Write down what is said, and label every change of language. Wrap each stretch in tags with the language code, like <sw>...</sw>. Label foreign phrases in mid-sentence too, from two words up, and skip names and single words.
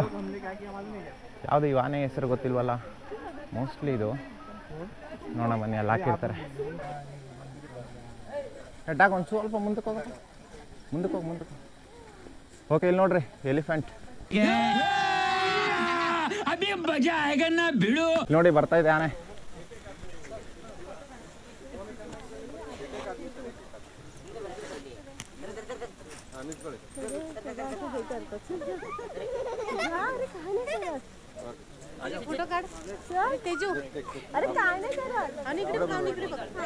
<kn>ಯಾವುದು ಇವು ಆನೆ ಹೆಸರು ಗೊತ್ತಿಲ್ವಲ್ಲ, ಮೋಸ್ಟ್ಲಿ ಇದು ನೋಡೋಣ ಬನ್ನಿ, ಅಲ್ಲಿ ಹಾಕಿರ್ತಾರೆ. ಎಟ್ಟಾಗ ಒಂದು ಸ್ವಲ್ಪ ಮುಂದಕ್ಕೆ ಹೋಗಿ. ಓಕೆ, ಇಲ್ಲಿ ನೋಡ್ರಿ ಎಲಿಫೆಂಟ್ ನೋಡಿ ಬರ್ತಾ ಇದೆ ಆನೆ.</kn> <mr>फोटो काढ तेजू. अरे काय नाही करत. आणि इकडे बघ.</mr>